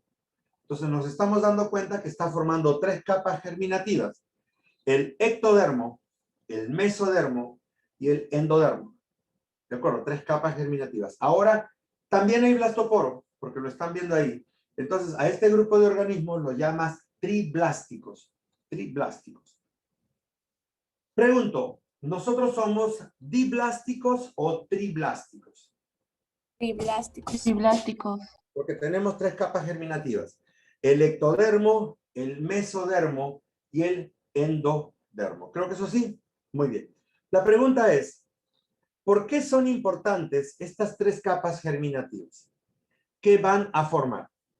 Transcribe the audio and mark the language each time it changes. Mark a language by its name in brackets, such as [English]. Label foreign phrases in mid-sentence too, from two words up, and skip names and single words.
[Spanish] Entonces nos estamos dando cuenta que está formando 3 capas germinativas: el ectodermo, el mesodermo y el endodermo. ¿De acuerdo? 3 capas germinativas. Ahora, también hay blastoporo, porque lo están viendo ahí. Entonces, a este grupo de organismos lo llamas triblásticos. Triblásticos. Pregunto, ¿Nosotros somos diblásticos o triblásticos? Triblásticos. Triblásticos. Porque tenemos tres capas germinativas. El ectodermo, el mesodermo y el endodermo. Creo que eso sí. Muy bien. La pregunta es, ¿por qué son importantes estas tres capas germinativas? ¿Qué van a formar?